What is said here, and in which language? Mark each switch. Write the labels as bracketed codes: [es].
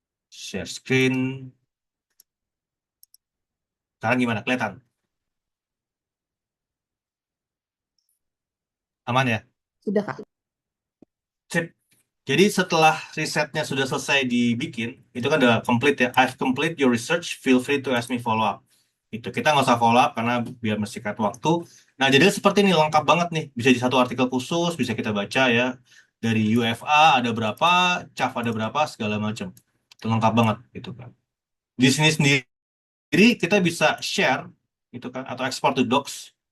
[en] Share screen. [id] Sekarang gimana? Kelihatan? Aman ya? Sudah Kak. Sip. Jadi setelah risetnya sudah selesai dibikin, itu kan udah complete ya. [en] I've complete your research, feel free to ask me follow up. [id] Itu kita nggak usah follow up karena biar mensingkat waktu. Nah, jadi seperti ini lengkap banget nih. Bisa di satu artikel khusus, bisa kita baca ya. Dari UFA ada berapa, CAF ada berapa, segala macam. Itu lengkap banget gitu kan. Di sini sendiri kita bisa share gitu kan atau [en] export to docs.